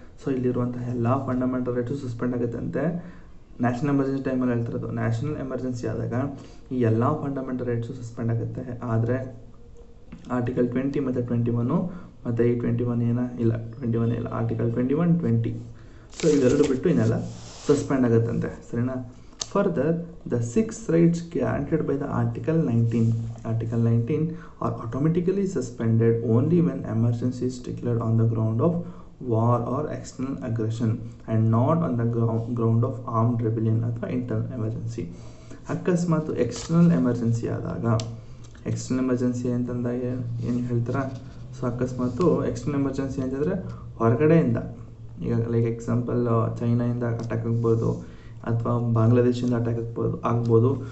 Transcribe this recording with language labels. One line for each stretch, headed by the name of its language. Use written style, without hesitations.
Kannada: So ಇಲ್ಲಿರುವಂತಹ ಎಲ್ಲ fundamental rights suspend ಆಗುತ್ತೆ ಅಂತೆ. ನ್ಯಾಷನಲ್ ಎಮರ್ಜೆನ್ಸಿ ಟೈಮಲ್ಲಿ ಹೇಳ್ತಿರೋದು. ನ್ಯಾಷನಲ್ ಎಮರ್ಜೆನ್ಸಿ ಆದಾಗ ಈ ಎಲ್ಲ ಫಂಡಮೆಂಟಲ್ ರೈಟ್ಸು ಸಸ್ಪೆಂಡ್ ಆಗುತ್ತೆ. ಆದರೆ ಆರ್ಟಿಕಲ್ 20 ಮತ್ತು 21 ಮತ್ತು ಈ 21 ಇಲ್ಲ, ಆರ್ಟಿಕಲ್ 21, 20. ಸೊ ಇವೆರಡು ಬಿಟ್ಟು ಇನ್ನೆಲ್ಲ ಸಸ್ಪೆಂಡ್ ಆಗುತ್ತಂತೆ. ಸರಿನಾ.
English: Further the 6 rights granted by the Article 19 are automatically suspended only when emergency is declared on the ground of war or external aggression and not on the ground of armed rebellion ಅಥವಾ internal emergency.
Kannada: ಅಕಸ್ಮಾತ್ external emergency ಆದಾಗ, external emergency ಅಂತಂದಾಗ ಏನು ಹೇಳ್ತಾರ. So ಅಕಸ್ಮಾತು external emergency ಅಂತಂದರೆ ಹೊರಗಡೆಯಿಂದ, ಈಗ like example ಚೈನಾಯಿಂದ attack ಆಗ್ಬೋದು ಅಥವಾ ಬಾಂಗ್ಲಾದೇಶಿಂದ ಅಟ್ಯಾಕ್ ಆಗ್ಬೋದು.